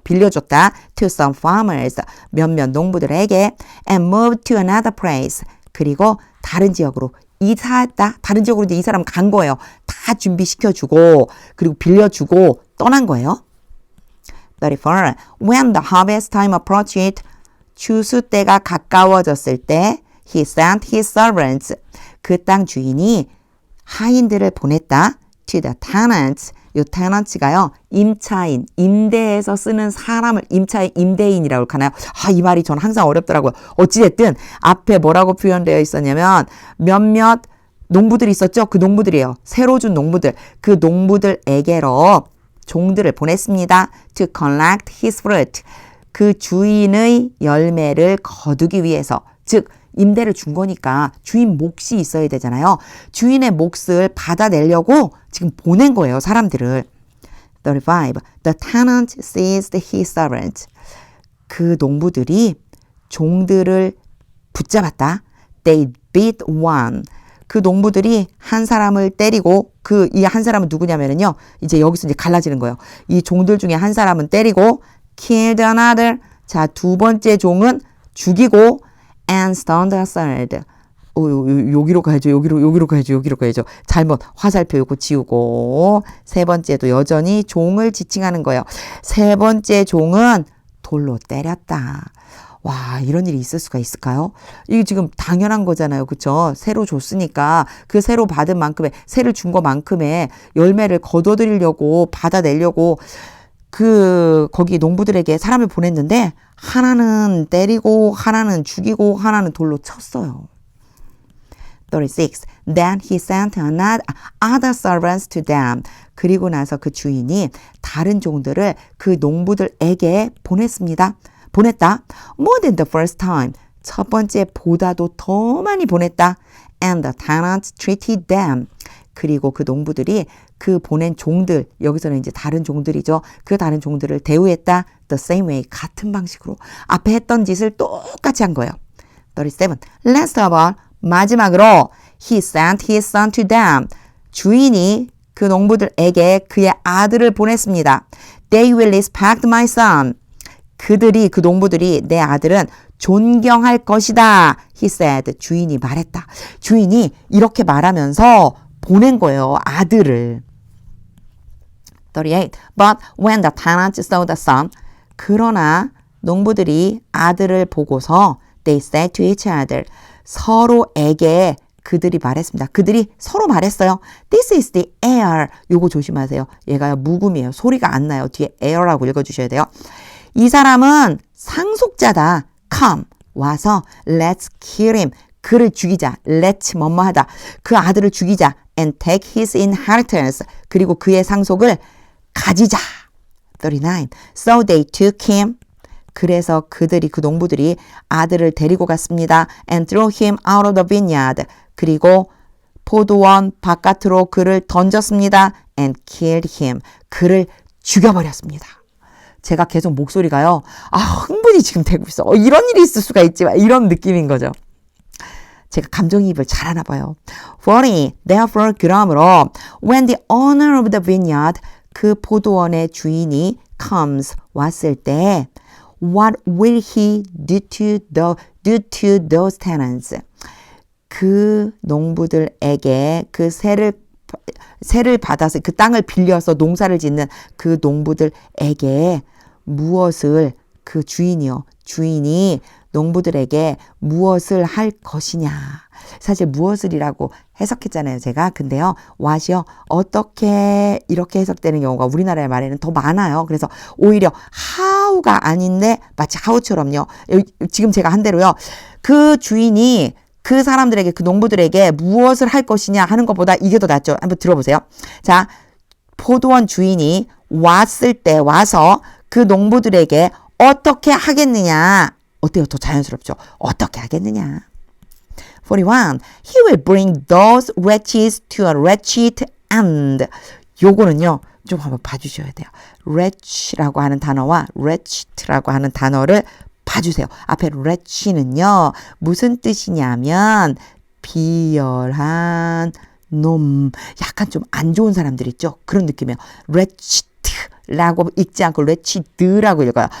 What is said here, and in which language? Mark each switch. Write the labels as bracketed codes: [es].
[ko] 빌려줬다. [en] To some farmers. [ko] 몇몇 농부들에게 [en] and moved to another place. [ko] 그리고 다른 지역으로 이사했다. 다른 지역으로 이제 이 사람 간 거예요. 다 준비시켜주고 그리고 빌려주고 떠난 거예요. 34. [en] When the harvest time approached, [ko] 추수 때가 가까워졌을 때 [en] he sent his servants. [ko] 그 땅 주인이 하인들을 보냈다. [en] To the tenants. [ko] 요 tenants가요. 임차인, 임대해서 쓰는 사람을 임차인, 임대인이라고 하나요? 이 말이 전 항상 어렵더라고요. 어찌됐든 앞에 뭐라고 표현되어 있었냐면 몇몇 농부들이 있었죠. 그 농부들이에요. 새로 준 농부들. 그 농부들에게로 종들을 보냈습니다. [en] To collect his fruit. [ko] 그 주인의 열매를 거두기 위해서. 즉 임대를 준 거니까 주인 몫이 있어야 되잖아요. 주인의 몫을 받아내려고 지금 보낸 거예요. 사람들을. 35. [en] The tenant seized his servant. [ko] 그 농부들이 종들을 붙잡았다. [en] They beat one. [ko] 그 농부들이 한 사람을 때리고 이 한 사람은 누구냐면요. 이제 여기서 이제 갈라지는 거예요. 이 종들 중에 한 사람은 때리고 [en] killed another. [ko] 자, 두 번째 종은 죽이고 [en] and stoned a third. [ko] 여기로 가야죠. 여기로 가야죠. 잘못 화살표 요거 지우고 세 번째도 여전히 종을 지칭하는 거예요. 세 번째 종은 돌로 때렸다. 와, 이런 일이 있을 수가 있을까요? 이게 지금 당연한 거잖아요. 그쵸? 새로 줬으니까 그 새로 받은 만큼의 새를 준 것만큼의 열매를 거둬들이려고 받아내려고 거기 농부들에게 사람을 보냈는데 하나는 때리고 하나는 죽이고 하나는 돌로 쳤어요. 36. [en] Then he sent other servants to them. [ko] 그리고 나서 그 주인이 다른 종들을 그 농부들에게 보냈다. [en] More than the first time. [ko] 첫 번째 보다도 더 많이 보냈다. [en] And the tenants treated them. [ko] 그리고 그 농부들이 그 보낸 종들, 여기서는 이제 다른 종들이죠. 그 다른 종들을 대우했다. [en] The same way. [ko] 같은 방식으로. 앞에 했던 짓을 똑같이 한 거예요. [en] 37. Last of all. [ko] 마지막으로 [en] he sent his son to them. [ko] 주인이 그 농부들에게 그의 아들을 보냈습니다. [en] They will respect my son. [ko] 그 농부들이 내 아들은 존경할 것이다. [en] He said. [ko] 주인이 말했다. 주인이 이렇게 말하면서 보낸 거예요. 아들을. 38. [en] But when the tenants saw the son. [ko] 그러나 농부들이 아들을 보고서 [en] they said to each other. [ko] 서로에게 그들이 말했습니다. 그들이 서로 말했어요. [en] This is the heir. [ko] 요거 조심하세요. 얘가요 묵음이에요. 소리가 안 나요. 뒤에 heir라고 읽어주셔야 돼요. 이 사람은 상속자다. Come. 와서 [en] let's kill him. [ko] 그를 죽이자. let's 뭐뭐하다. 그 아들을 죽이자. [en] and take his inheritance. [ko] 그리고 그의 상속을 가지자. [en] 39. So they took him. [ko] 그래서 그 농부들이 아들을 데리고 갔습니다. [en] and threw him out of the vineyard. [ko] 그리고 포도원 바깥으로 그를 던졌습니다. [en] and killed him. [ko] 그를 죽여버렸습니다. 제가 계속 목소리가요. 흥분이 지금 되고 있어. 이런 일이 있을 수가 있지만 이런 느낌인 거죠. 제가 감정이입을 잘하나 봐요. 40. [en] Therefore, [ko] 그러므로 [en] when the owner of the vineyard, [ko] 그 포도원의 주인이 [en] comes, [ko] 왔을 때 [en] what will he do to those tenants? [ko] 그 농부들에게 그 세를 받아서 그 땅을 빌려서 농사를 짓는 그 농부들에게 무엇을 그 주인이 농부들에게 무엇을 할 것이냐. 사실 무엇을이라고 해석했잖아요. 제가. 근데요. what이요. 어떻게 이렇게 해석되는 경우가 우리나라의 말에는 더 많아요. 그래서 오히려 how가 아닌데 마치 how처럼요. 지금 제가 한 대로요. 그 주인이 그 사람들에게 그 농부들에게 무엇을 할 것이냐 하는 것보다 이게 더 낫죠. 한번 들어보세요. 자, 포도원 주인이 왔을 때 와서 그 농부들에게 어떻게 하겠느냐. 어때요? 더 자연스럽죠? 어떻게 하겠느냐. 41. [en] He will bring those wretches to a wretched end. [ko] 요거는요. 좀 한번 봐주셔야 돼요. wretch라고 하는 단어와 wretched라고 하는 단어를 봐주세요. 앞에 wretch는요. 무슨 뜻이냐면 비열한 놈. 약간 좀 안 좋은 사람들 있죠? 그런 느낌이에요. wretched라고 읽지 않고 wretched라고 읽어요.